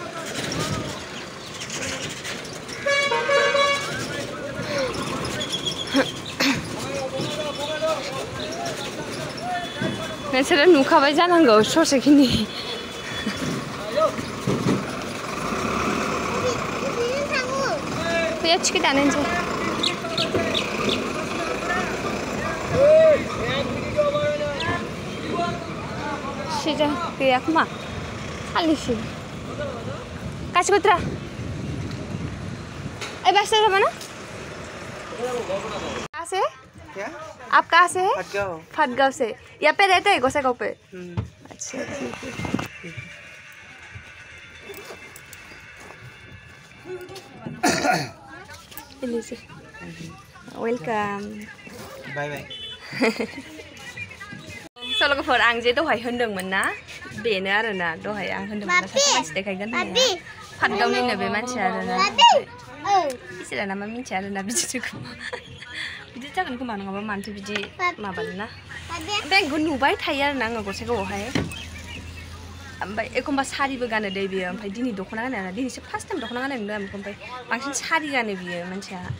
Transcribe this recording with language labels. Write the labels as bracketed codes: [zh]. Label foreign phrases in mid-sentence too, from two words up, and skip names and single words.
[brx] नोंसोरो नुखाबाय जानांगौ ससेखिनि फैया टिकेट दानोसै सिजा गैया खोमा खालिसो गासिबो द्रा [hi] ए बस से ना कहाँ से आप कहाँ से है? फटगाव से यहाँ पे रहते हैं गोसाइगांव पे अच्छा ठीक है वेलकम [en] bye bye [brx] स' लोगोफोर आं जे दहाय होनदोंमोन ना बेनो आरोना दहाय आं होनदोंमोन ना सासे मानसि देखायगोन होननाया फटगावनिनो बे मानसिया आरोना इसोरा नामा मिन्थिया आरोना बिदि जागोन खोमा नङाबा मानोथो बिदि माबानो ना ओमफ्राय आंखौ नुबाय थायो आरोना आङो गसाइगावआवहाय ओमफ्राय एखमबा सारिबो गानो दै बियो ओमफ्राय दिनै दख'ना गानो आरोना दिनैसो [en] first time [brx] दख'ना गाननाय नुदों आं ओमफ्राय बांसिन सारि गानो बियो मानसिया